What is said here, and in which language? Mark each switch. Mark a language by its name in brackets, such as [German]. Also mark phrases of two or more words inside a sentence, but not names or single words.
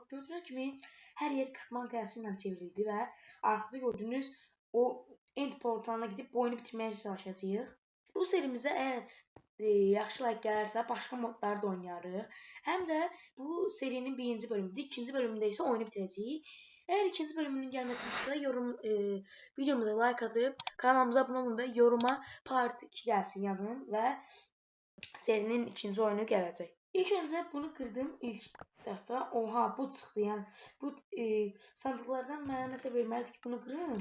[Azerbaijani] Gördüyünüz kimi hər yer kırpman qayası ilə çevrildi və artıq gördüyünüz o end portalına gedib bu oyunu bitirməyə çalışacağıq. Bu serimizə əgər yaxşı like gələrsə başqa modları da oynayarıq. Həm də bu serinin birinci bölümüdür. İkinci bölümündə isə oyunu bitirəcəyik. [Turkish] Eğer ikinci bölümünün gelmesi ise videomuza like atıp kanalımıza abone olun ve yoruma part 2 gelsin yazın ve serinin ikinci oyunu gelecek. İlk önce bunu kırdım ilk defa. Oha bu çıktı yani. Bu sandıklardan bana mesela vermelidir ki bunu kırın.